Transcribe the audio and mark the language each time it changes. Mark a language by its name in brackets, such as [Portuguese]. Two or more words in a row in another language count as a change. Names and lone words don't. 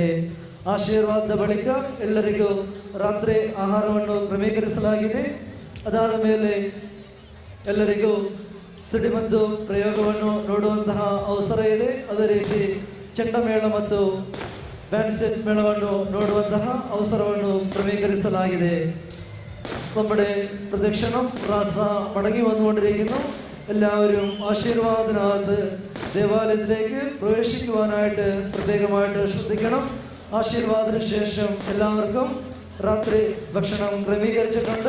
[Kannada] ಆಶೀರ್ವಾದದ ಬಳಿಕ ಎಲ್ಲರಿಗೂ ರಾತ್ರಿ ಆಹಾರವನ್ನು ಕ್ರಮೀಕರಿಸಲಾಗಿದೆ. ಅದಾದ ಮೇಲೆ ಎಲ್ಲರಿಗೂ ಸಿಡಿಮದ್ದು ಪ್ರಯೋಗವನ್ನು ನೋಡುವಂತಹ ಅವಸರ ಇದೆ. ಅದೇ ರೀತಿ ಚೆಂಡಮೇಳ ಮತ್ತು [English] band set [Kannada] ಮೇಳವನ್ನು ನೋಡುವಂತಹ അവസരವನ್ನು ക്രമീകരിಸಲಾಗಿದೆ. [Malayalam] നമ്മുടെ പ്രദക്ഷിണം റാസ മടങ്ങി വന്നുകൊണ്ടിരിക്കുന്നു. എല്ലാവരും ആശീർവാദത്തിനകത്ത് ദേവാലയത്തിലേക്ക് പ്രവേശിക്കുവാനായിട്ട് പ്രത്യേകമായിട്ട് ശ്രദ്ധിക്കണം. ആശീർവാദത്തിന് ശേഷം എല്ലാവർക്കും രാത്രി ഭക്ഷണം ക്രമീകരിച്ചിട്ടുണ്ട്.